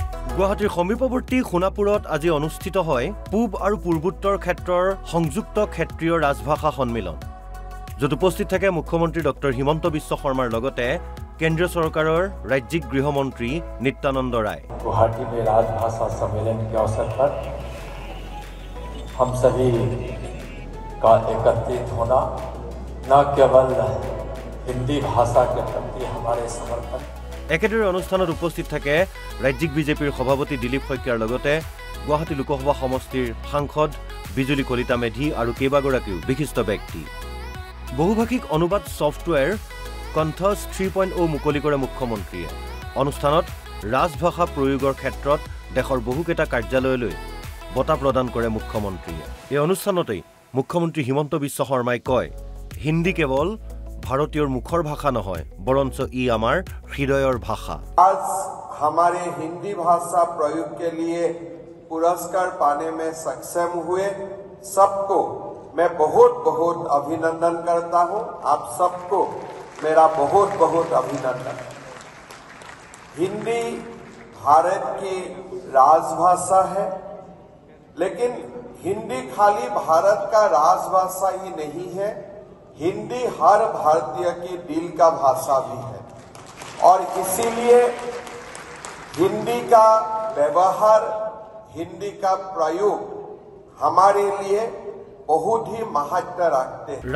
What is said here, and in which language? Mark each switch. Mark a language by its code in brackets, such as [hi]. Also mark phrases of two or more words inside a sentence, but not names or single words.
[as] গুৱাহাটীৰ সমীপৱৰ্তী সোণাপুৰত আজি অনুষ্ঠিত হয় পূব আৰু পূৰ্বোত্তৰ ক্ষেত্ৰৰ সংযুক্ত ক্ষেত্ৰীয় ৰাজভাষা সন্মিলন য'ত উপস্থিত থাকে মুখ্যমন্ত্ৰী ডক্টৰ হিমন্ত বিশ্ব শৰ্মাৰ লগতে কেন্দ্ৰীয় চৰকাৰৰ ৰাজ্যিক গৃহমন্ত্ৰী নিত্যানন্দ ৰায়। [hi] गुवाहाटी में राजभाषा सम्मेलन के अवसर पर हम सभी का एकत्रित होना न केवल हिंदी भाषा के प्रति हमारे समर्पण। [as] একেদৰে অনুষ্ঠানত উপস্থিত থাকে ৰাজ্যিক বিজেপিৰ সভাপতি দিলীপ শইকীয়াৰ লগতে গুৱাহাটী লোকসভা সমষ্টিৰ সাংসদ বিজুলী কলিতা মেধি আৰু কেইবাগৰাকীও বিশিষ্ট ব্যক্তি। বহুভাষিক অনুবাদ ছফটৱেৰ কণ্ঠছ 3.0 মুকলি কৰে মুখ্যমন্ত্ৰীয়ে। অনুষ্ঠানত ৰাজভাষা প্ৰয়োগৰ ক্ষেত্ৰত দেশৰ বহুকেইটা কাৰ্যালয়লৈ বঁটা প্ৰদান কৰে মুখ্যমন্ত্ৰীয়ে। এই অনুষ্ঠানতেই মুখ্যমন্ত্ৰী হিমন্ত বিশ্ব শৰ্মাই কয়, হিন্দী কেৱল ভাৰতীয়ৰ মুখৰ ভাষা নহয় বৰঞ্চ ই আমাৰ হৃদয়ৰ ভাষা। [hi] आज हमारे हिंदी भाषा प्रयोग के लिए पुरस्कार पाने में सक्षम हुए सबको मैं बहुत बहुत अभिनंदन करता हूं। आप सबको मेरा बहुत बहुत अभिनंदन। हिंदी भारत की राजभाषा है, लेकिन हिंदी खाली भारत का राजभाषा ही नहीं है, हिंदी हर भारतीय की दिल का भाषा भी है और इसीलिए हिंदी का व्यवहार, हिंदी का प्रयोग हमारे लिए बहुत ही महत्व रखते हैं।